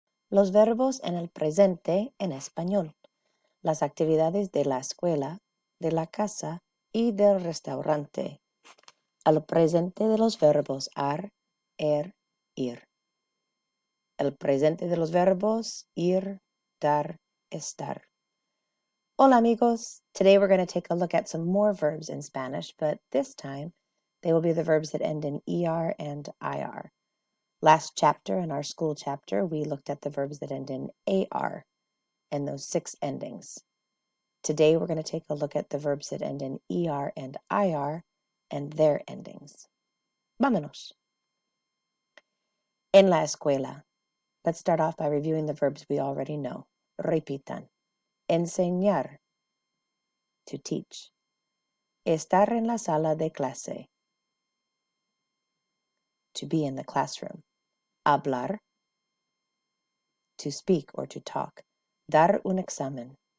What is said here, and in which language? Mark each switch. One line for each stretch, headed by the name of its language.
Spanish: Los verbos en el presente en español. Las actividades de la escuela, de la casa y del restaurante. Al presente de los verbos ar, ir. El presente de los verbos ir, dar, estar. Hola amigos!
English: Today we're going to take a look at some more verbs in Spanish, but this time they will be the verbs that end in er and ir. Last chapter, in our school chapter, we looked at the verbs that end in ar and those 6 endings. Today we're going to take a look at the verbs that end in er and ir and their endings.
Spanish: Vámonos. En la escuela.
English: Let's start off by reviewing the verbs we already know.
Spanish: Repitan. Enseñar.
English: To teach.
Spanish: Estar en la sala de clase.
English: To be in the classroom.
Spanish: Hablar.
English: To speak or to talk.
Spanish: Dar un examen.